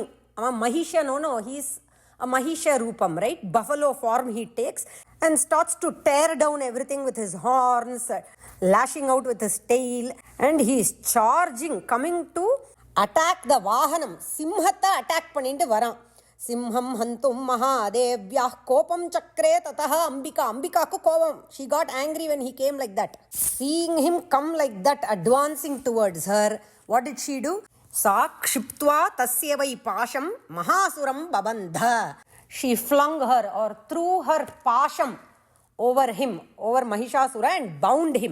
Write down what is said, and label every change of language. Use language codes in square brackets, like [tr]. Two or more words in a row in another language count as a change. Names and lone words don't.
[en] Mahisha, no, he's a Mahisha Rupam, right? Buffalo form he takes and starts to tear down everything with his horns, lashing out with his tail, and he is charging, coming to attack the Vahanam. [ta] Simhata attack பண்ணிட்டு வரான். [sa] सिंहं हन्तुं महादेव्याः कोपं चक्रे ततः अम्बिका. [ta] அம்பிகைக்கு கோபம். [en] She got angry when he came like that. Seeing him come like that, advancing towards her, what did she do? [sa] स क्षिप्त्वा तस्य वै पाशं महासुरं बबन्ध. [en] She flung her or threw her pasham over him, over Mahishasura, and bound him.